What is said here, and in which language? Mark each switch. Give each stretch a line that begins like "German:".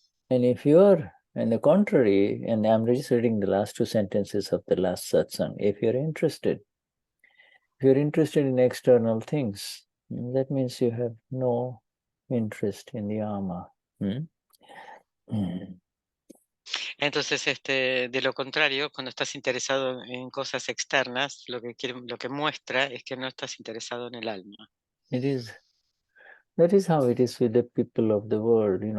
English: And if you're, on the contrary, and I'm just reading the last two sentences of the last satsang, if you're interested in external things, that means you have no interest in the Ama.
Spanish: Entonces, de lo contrario, cuando estás interesado en cosas externas, lo que muestra es que no estás interesado en el alma.
English: That is how it is with the people of the world.